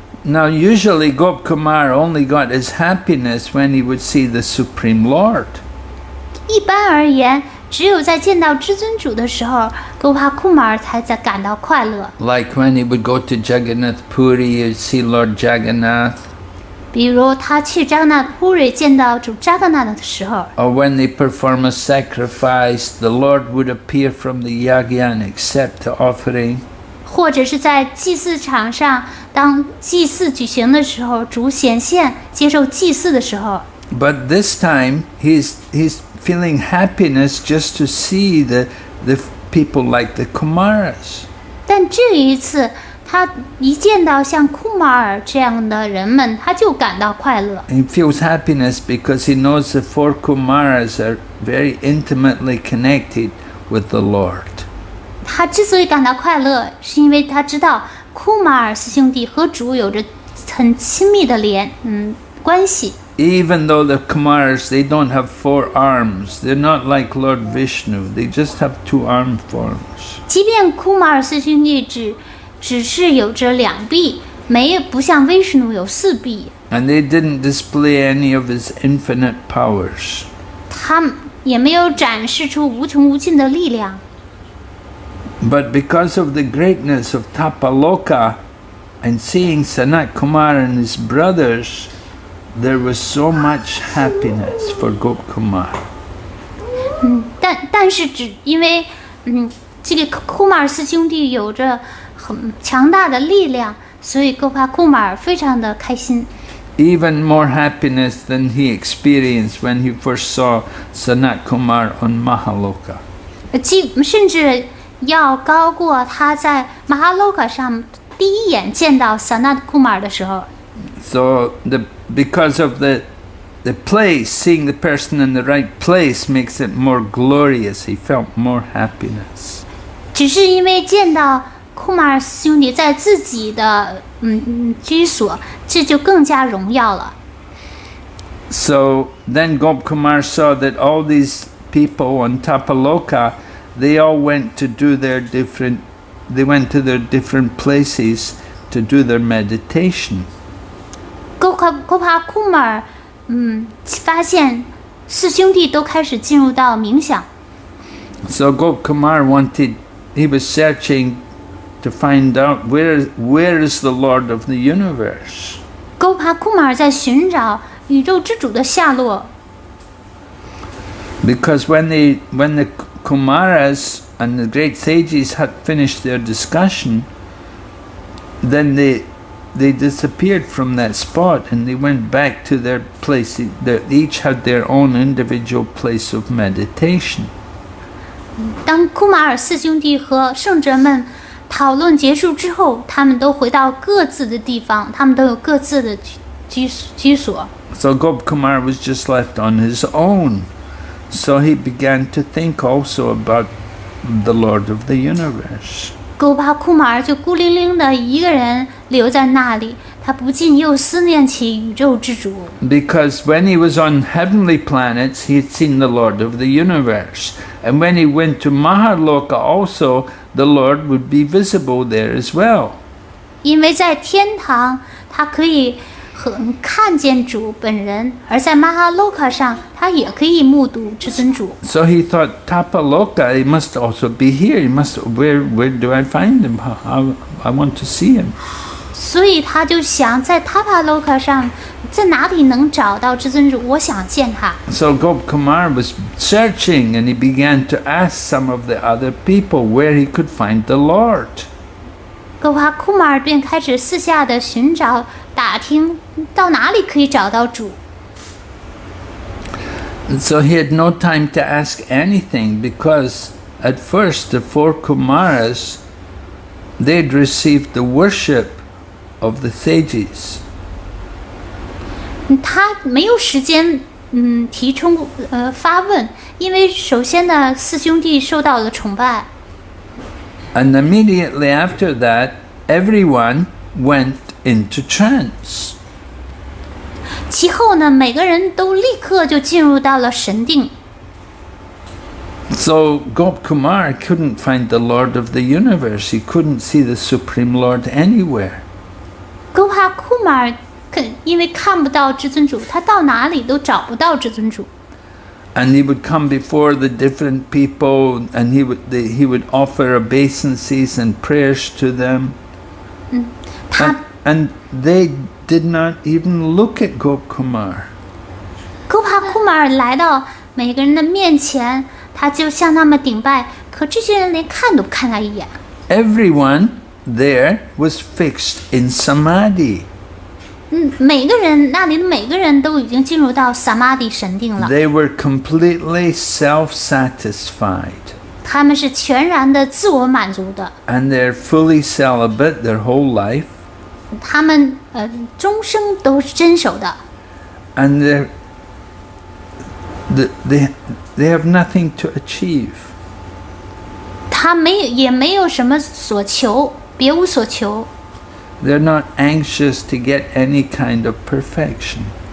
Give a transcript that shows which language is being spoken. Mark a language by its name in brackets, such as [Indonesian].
[English] Now usually Gopkumar only got his happiness when he would see the Supreme Lord. [Chinese] 一般而言，只有在见到至尊主的时候，Gopa Kumar 才在感到快乐。 [English] Like when he would go to Jagannath Puri, he'd see Lord Jagannath. [Chinese] 比如他去扎格纳普瑞见到主扎格纳的时候， [English] Or when they perform a sacrifice, the Lord would appear from the yagya and accept the offering. [Chinese] 或者是在祭祀场上，当祭祀举行的时候，主显现接受祭祀的时候。 [English] But this time, he's feeling happiness just to see the people like the Kumaras. [Chinese] 但这一次，他一见到像库马尔这样的人们，他就感到快乐。 [English] He feels happiness because he knows the four Kumaras are very intimately connected with the Lord. [Chinese] 他之所以感到快乐，是因为他知道库马尔四兄弟和主有着很亲密的关系。 [English] Even though the Kumaras, they don't have 4 arms, they're not like Lord Vishnu, they just have 2 arm forms. [Chinese] 即便库马尔四兄弟只是有着2臂，不像威什努有4臂。 [English] And they didn't display any of his infinite powers. [Chinese] 他也没有展示出无穷无尽的力量。 [English] But because of the greatness of Tapaloka and seeing Sanat Kumar and his brothers, there was so much happiness for Gopkumar. [Chinese] 但是只因为这个库马尔四兄弟有着很强大的力量，所以Gopa Kumar非常的开心。 [English] Even more happiness than he experienced when he first saw Sanat Kumar on Mahaloka. [Chinese] 甚至要高过他在马哈洛卡上第一眼见到Sanat Kumar的时候。 [English] So because of the place, seeing the person in the right place makes it more glorious. He felt more happiness. [Chinese] 只是因为见到库马尔兄弟在自己的居所，这就更加荣耀了。 [English] So then Gopkumar saw that all these people on Tapaloka, they all went to do they went to their different places to do their meditation. [Chinese] Gopa Kumar 发现四兄弟都开始进入到冥想。 [English] So Gopkumar he was searching to find out where is the Lord of the universe. [Chinese] Gopa Kumar 在寻找宇宙之主的下落。 [English] Because when the Kumaras and the great sages had finished their discussion, then they disappeared from that spot and they went back to their place. They each had their own individual place of meditation. [Chinese] 当库马尔四兄弟和圣者们讨论结束之后，他们都回到各自的地方，他们都有各自的居所。 [English] So Gopkumar was just left on his own. So he began to think also about the Lord of the universe. [Chinese] Gopa Kumar 就孤零零的一个人留在那里，他不禁又思念起宇宙之主。 [English] Because when he was on heavenly planets, he had seen the Lord of the universe. And when he went to Mahaloka also, the Lord would be visible there as well. [Chinese] 因为在天堂，他可以看见主本人，而在马哈洛卡上，他也可以目睹至尊主。 [English] So he thought, Tapaloka, he must also be here. He must. Where do I find him? I want to see him. [Chinese] 所以他就想在塔帕洛卡上，在哪里能找到至尊主？我想见他。 [English] So Gopkumar was searching, and he began to ask some of the other people where he could find the Lord. [Chinese] 格帕库马尔便开始私下的寻找、打听，到哪里可以找到主。 [English] And so he had no time to ask anything, because at first the four Kumaras, they'd received the worship of the sages. [Chinese] 他没有时间提出发问，因为首先呢，四兄弟受到了崇拜。 [English] And immediately after that, everyone went into trance. [Chinese] 其后呢，每个人都立刻就进入到了神定。 [English] So Gopkumar couldn't find the Lord of the universe. He couldn't see the Supreme Lord anywhere. [Chinese] 格帕库马尔因为看不到至尊主，他到哪里都找不到至尊主。 [English] And he would come before the different people, and he would offer obeisances and prayers to them. And they did not even look at Gopkumar. [Chinese] 格帕库马尔来到每个人的面前，他就向他们顶拜，可这些人连看都不看他一眼。 [English] Everyone there was fixed in samadhi. [Chinese] 每个人那里的每个人都已经进入到萨玛迪神定了。 [English] They were completely self-satisfied. [Chinese] 他们是全然的自我满足的。 [English] And they're fully celibate their whole life. [Chinese] 他们终生都是真守的。 [English] And they have nothing to achieve. [Chinese] 他也没有什么所求，别无所求。 [English] They're not anxious to get any kind of perfection.